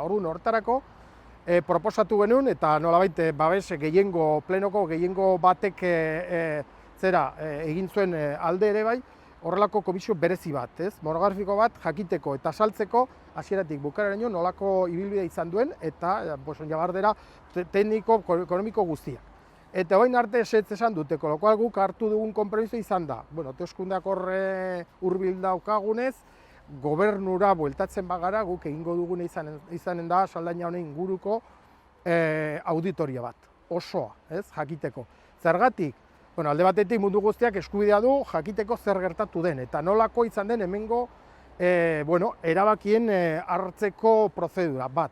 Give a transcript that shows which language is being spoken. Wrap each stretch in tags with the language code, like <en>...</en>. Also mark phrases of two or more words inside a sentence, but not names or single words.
<eu>Orduan hortarako proposatu genuen eta nolabait babes plenoko gehiengo batek egin zuen alde ere bai, horrelako komisio berezi bat, ez? Monografiko bat jakiteko eta saltzeko hasieratik bukaeraraino nolako ibilbidea izan duen eta jabardera tekniko, ekonomiko guztiak. Eta orain arte esan dute,</eu> <es>con lo cual</es> <eu>guk hartu dugun konpromiso izan da. Hauteskundeak horre hurbil daukagunez, gobernura bueltatzen bagara, guk egingo dugune izanen da Saldaina honen inguruko auditoria bat, osoa, ez? Jakiteko. Zergatik? Alde batetik mundu guztiak eskubidea du jakiteko zer gertatu den, eta nolako izan den hemengo erabakien hartzeko prozedura bat.</eu>